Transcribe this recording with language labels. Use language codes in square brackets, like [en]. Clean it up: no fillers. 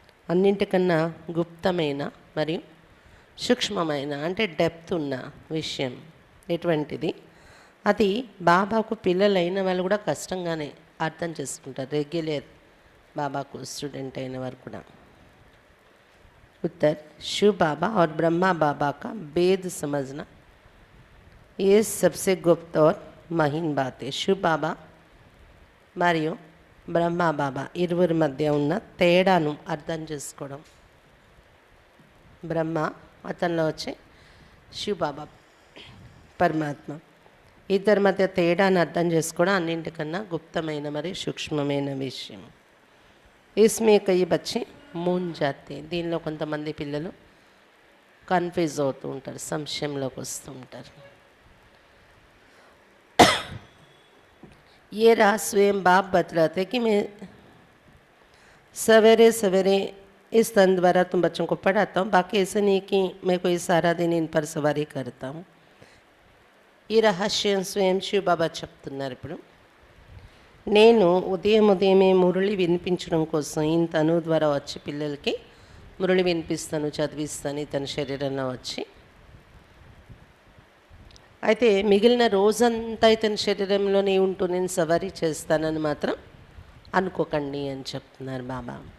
[te] అన్నింటికన్నా గుప్తమైన మరియు సూక్ష్మమైన అంటే డెప్త్ ఉన్న విషయం ఎటువంటిది? అది బాబాకు పిల్లలైన వాళ్ళు కూడా కష్టంగానే అర్థం చేసుకుంటారు. రెగ్యులర్ బాబాకు స్టూడెంట్ అయిన వారు కూడా. [hi] उत्तर, शिव बाबा और ब्रह्मा बाबा का भेद समझना ये सबसे गुप्त और महीन बात है. [te] शिव बाबा మరియు బ్రహ్మా బాబా ఇరువురి మధ్య ఉన్న తేడాను అర్థం చేసుకోవడం. బ్రహ్మ, అతనిలో వచ్చే శివ బాబా పరమాత్మ, ఇద్దరి మధ్య తేడాను అర్థం చేసుకోవడం అన్నింటికన్నా గుప్తమైన మరియు సూక్ష్మమైన విషయం. [hi] ఇస్మే కయి బచ్చి మూన్ జాతే, [te] దీనిలో కొంతమంది పిల్లలు కన్ఫ్యూజ్ అవుతూ ఉంటారు, సంశయంలోకి వస్తూ ఉంటారు. [hi] ये राज स्वयं बाप बतलाते कि मैं सवेरे सवेरे इस तन द्वारा तुम बच्चों को पढ़ाता हूँ, बाकी ऐसे नहीं कि मैं कोई सारा दिन इन पर सवारी करता हूँ. [te] ఈ రహస్యం స్వయం శివ బాబా చెప్తున్నారు. ఇప్పుడు నేను ఉదయమే మురళి వినిపించడం కోసం ఈయన తను ద్వారా వచ్చి పిల్లలకి మురళి వినిపిస్తాను, చదివిస్తాను ఇతని శరీరంలో వచ్చి. అయితే మిగిలిన రోజంతా ఇతని శరీరంలోనే ఉంటూ నేను సవారీ చేస్తానని మాత్రం అనుకోకండి అని చెప్తున్నారు బాబా.